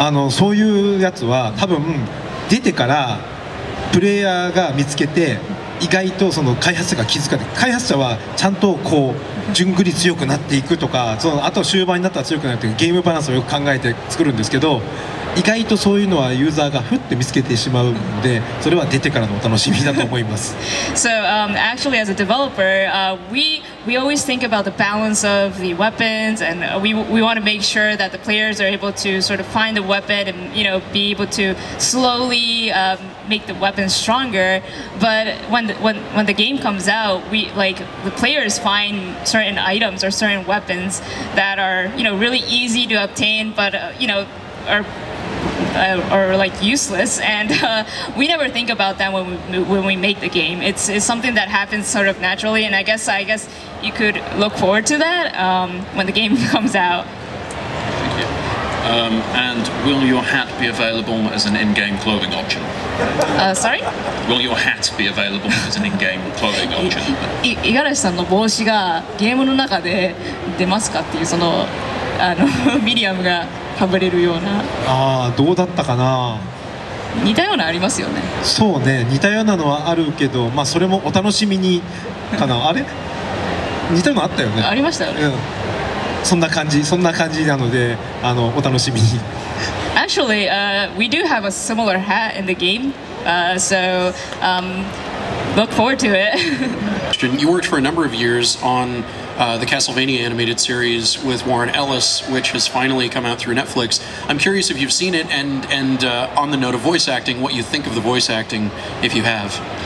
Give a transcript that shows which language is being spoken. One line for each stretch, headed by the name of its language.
Japanese: そういうやつは多分出てからプレイヤーが見つけて、意外とその開発者が気づかない。開発者はちゃんとこう順繰り強くなっていくとか、あと終盤になったら強くなるというゲームバランスをよく考えて作るんですけど、意外とそういうのはユーザーがふって見つけてしまうので、それは出てからのお楽しみだと思います。
English: So actually, as a developer, we always think about the balance of the weapons, and we want to make sure that the players are able to sort of find the weapon and be able to slowly make the weapon stronger. But when the game comes out, the players find certain items or certain weapons that are really easy to obtain, but are like useless, and we never think about that when we make the game. It's something that happens sort of naturally, and I guess you could look forward to that when the game comes out. Thank you. And will your hat be available as an in-game clothing option? Sorry? Will your hat be available as an in-game clothing option?
Japanese: 五十嵐さんの帽子がゲームの中で出ますかっていう、そのミリアムがかぶれるような。どうだったかな。似たようなありますよね。そうね、似たようなのはあるけど、それもお楽しみにかな。あれ似たようなあったよね。ありましたよね。そんな感じなので、お楽しみに。
English: Actually, we do have a similar hat in the game, so look forward to it. You worked for a number of years on the Castlevania animated series with Warren Ellis, which has finally come out through Netflix. I'm curious if you've seen it, and on the note of voice acting, what you think of the voice acting, if you have.